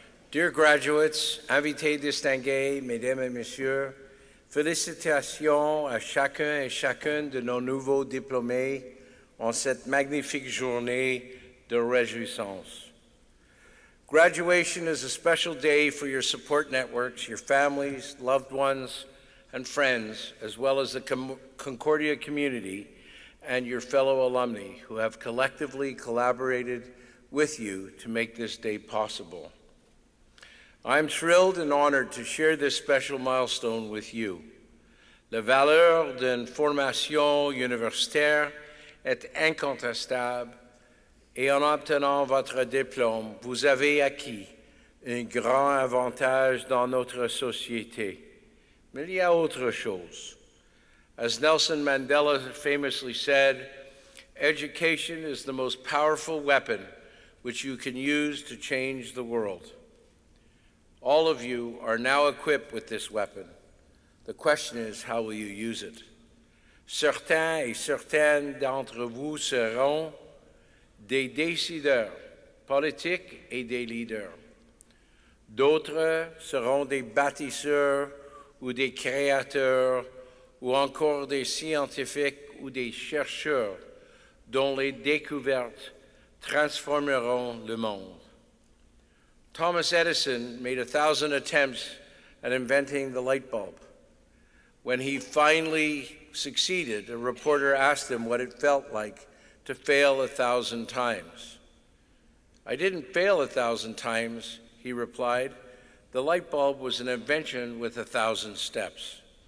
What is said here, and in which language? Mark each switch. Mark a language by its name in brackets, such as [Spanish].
[English] Dear graduates, [French] invités distingués, mesdames et messieurs, félicitations à chacun et chacune de nos nouveaux diplômés en cette magnifique journée de réjouissance. [English] Graduation is a special day for your support networks, your families, loved ones, and friends, as well as the Concordia community and your fellow alumni who have collectively collaborated with you to make this day possible. I'm thrilled and honored to share this special milestone with you. [French] La valeur d'une formation universitaire est incontestable et en obtenant votre diplôme, vous avez acquis un grand avantage dans notre société. Mais il y a autre chose. [English] As Nelson Mandela famously said, education is the most powerful weapon which you can use to change the world. All of you are now equipped with this weapon. The question is, how will you use it? [French] Certains et certaines d'entre vous seront des décideurs politiques et des leaders. D'autres seront des bâtisseurs ou des créateurs ou encore des scientifiques ou des chercheurs dont les découvertes transformeront le monde. [English] Thomas Edison made 1,000 attempts at inventing the light bulb. When he finally succeeded, a reporter asked him what it felt like to fail 1,000 times. I didn't fail 1,000 times, he replied. The light bulb was an invention with 1,000 steps.